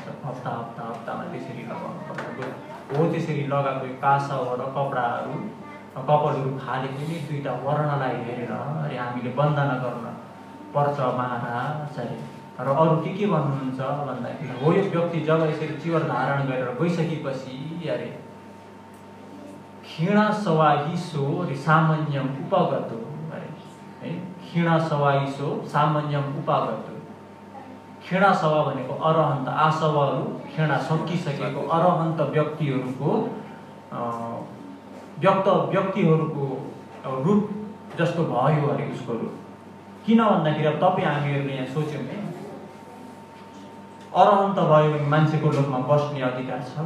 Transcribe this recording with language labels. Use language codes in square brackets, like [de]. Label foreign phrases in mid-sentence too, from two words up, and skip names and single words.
[ne] हप्ता हप्ता हप्तामा त्यसरी लगाउनु पर्छ। हो त्यसरी लगाएको कासव र कपालहरू फालेको नि दुईवटा वर्णलाई हेरेर अरे हामीले वन्दना गर्न पर्छ महाराज। र अरू के भन्नुहुन्छ भन्दाखेरि हो यो व्यक्ति जब यसरी चिवर धारण गरेर गइसकेपछि अरे [pi] क्षीणा सवाहिसो रे सामान्यम उपगतो [ne] अरे है। [pi] क्षीणा सवाहिसो सामान्यम उपगतो। क्षीणा सवा [ne] भनेको अरहन्त आसवहरू क्षीणा सकिसकेको अरहन्त व्यक्तिहरूको रूप जस्तो भयो अरे उसको रूप। किन भन्दाखेरि अब तपाईँ हामीहरूले यहाँ सोच्यौँ नि अरहन्त भयो भने मान्छेको लोकमा बस्ने अधिकार छ?